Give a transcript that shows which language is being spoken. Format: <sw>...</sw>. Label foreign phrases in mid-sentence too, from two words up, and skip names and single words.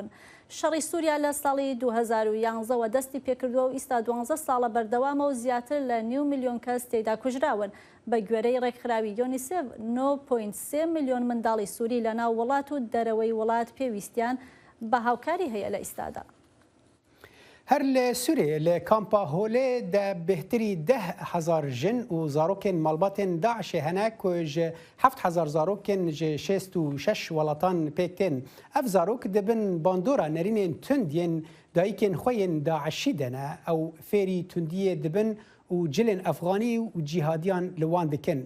<ckb>شەڕی سووریا لە ساڵی 2011ەوە دەستی پێکردووە و ئیستا 12 ساڵە بەردەوامە و زیاتر لە 9 میلیۆن کەس تێدا کوژراون بە گوێرەی ڕێکخراوی یۆنیسێف 9.3 میلیۆن منداڵی سووری لە ناو وڵات و دەرەوەی وڵات پێویستیان بە هاوکاری هەیە لە ئیستادا.</ckb> <ku>هەر لە سوورێ لە کامپا هۆلێ دە بهتری 10,000 ژن و زارۆکên malbatên Daişê hene ku ji 7,000 zarokên ji 66 welatan pêk tên. Ev zarok dibin bandora nerînên tund yên dayîkên xwe yên Daişî de ne ew fêrî tundiyê dibin û cilên Efxanî û cîhadiyan li wan dikin.</ku>